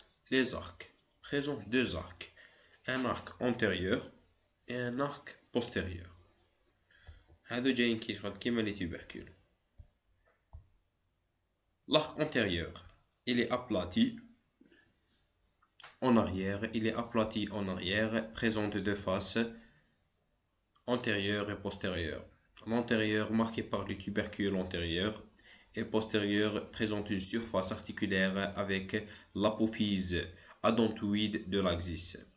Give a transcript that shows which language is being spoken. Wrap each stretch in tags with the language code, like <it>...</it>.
<fr>Les arcs présentent deux arcs, un arc antérieur et un arc postérieur.</fr> <ar>هادو جايين كيشغل كيما</ar> <fr>les tubercules. L'arc antérieur, il est aplati en arrière, présente deux faces, antérieure et postérieure. L'antérieur marqué par le tubercule antérieur et postérieur présente une surface articulaire avec l'apophyse adontoïde de l'axis.</fr>